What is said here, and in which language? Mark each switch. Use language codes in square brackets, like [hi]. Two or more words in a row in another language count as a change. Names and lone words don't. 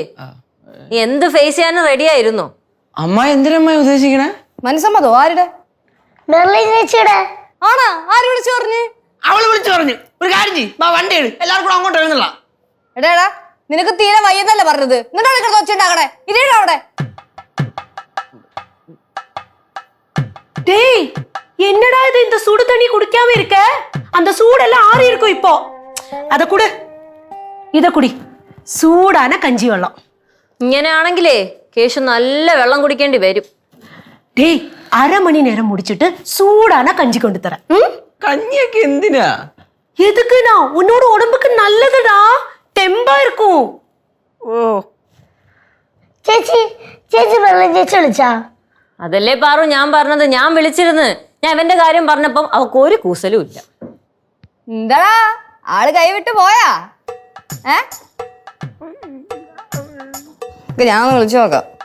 [ml] നീ എന്ത് ഫേസ് ചെയ്യാനും റെഡി ആയിരുന്നു. അമ്മ എന്തിനമ്മ ഉദ്ദേശിക്കണേ? മനസ്സമ്മതോ? ആരുടെ? മെർലിൻ ചേച്ചിയുടെ. ആണാ? ആര് വിളിച്ചു പറഞ്ഞു? അവള് വിളിച്ചു പറഞ്ഞു, ഒരു കാര്യം ചെയ്യും, വണ്ടി എടു, എല്ലാവർക്കും അങ്ങോട്ട് എഴുന്നള്ള. എടാ നിനക്ക് തീരെ വയ്യെന്നല്ല പറഞ്ഞത്, എന്നിട്ടാണ് കൊച്ചുണ്ടാക്കണേ. ഇതേടാ അവിടെ. [ta] டேய் என்னடா இது, இந்த சுடு தண்ணி குடிக்காம இருக்க? அந்த சூடெல்லாம் ஆறி இருக்கும் இப்போ. அத குடு, இத குடி, சூடான கஞ்சி வெള്ളം. [ml] ഇങ്ങനെയാണെങ്കിലേ കേശു നല്ല വെള്ളം കുടിക്കേണ്ടി വരും. [ta] டேய் அரை மணி நேரம் முடிச்சிட்டு சூடான கஞ்சி கொண்டு தரேன். [ml] കഞ്ഞിയൊക്കെ എന്തിനാ? [ta] எதுக்குனா உன்னோட உடம்புக்கு நல்லதுடா, தெம்பா இருக்கும். ഓ [ml] ചേച്ചി മെർലിൻ ചേച്ചി വിളിച്ചാ? അതല്ലേ പാറു ഞാൻ പറഞ്ഞത്. ഞാൻ വിളിച്ചിരുന്നു. ഞാൻ ഇവന്റെ കാര്യം പറഞ്ഞപ്പം അവക്ക് ഒരു കൂസലും ഇല്ല. എന്താടാ ആള് കൈവിട്ട് പോയാ? ഞാൻ ഒന്ന് വിളിച്ചു നോക്കാം.